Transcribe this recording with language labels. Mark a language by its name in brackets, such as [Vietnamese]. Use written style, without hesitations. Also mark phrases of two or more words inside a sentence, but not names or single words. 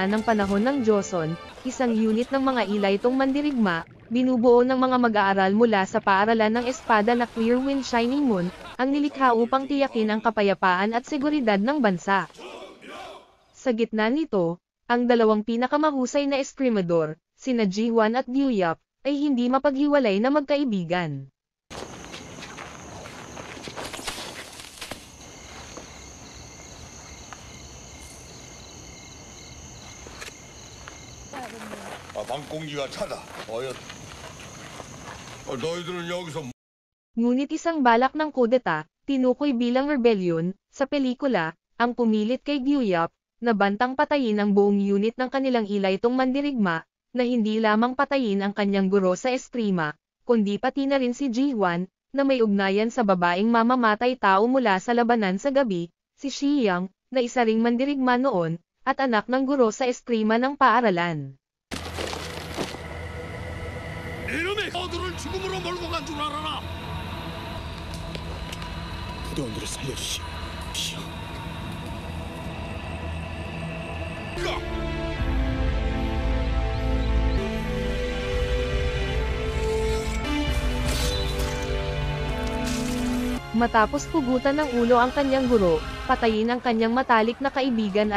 [Filipino] ng panahon ng Joseon, isang unit ng mga ilaytong mandirigma, binubuo ng mga mag-aaral mula sa paaralan ng espada na [English] Clear Wind Shining Moon, [Filipino] ang nilikha upang tiyakin ang kapayapaan at seguridad ng bansa. Sa gitna nito, ang dalawang pinakamahusay na eskrimador, sina Ji-hwan at Gyu Yap, ay hindi mapaghiwalay na magkaibigan. [Korean] 방공기가 차다. 너희들은 여기서 [Filipino] Ngunit isang balak ng kudeta, tinukoy bilang rebellion, sa pelikula, ang pumilit kay Gyu Yap, na bantang patayin ang buong unit ng kanilang ilaytong mandirigma, na hindi lamang patayin ang kanyang guro sa eskrima, kundi pati na rin si Ji-hwan, na may ugnayan sa babaeng mamamatay tao mula sa labanan sa gabi, si Shiyang, na isa ring mandirigma noon, at anak ng guro sa eskrima ng paaralan. [Korean] 이놈의 어들을 죽음으로 몰고 간 줄 알아라. 부대원들을 살려주시오. [Filipino] Matapos pugutan ng ulo ang kanyang guro, patayin ang kanyang matalik na kaibigan at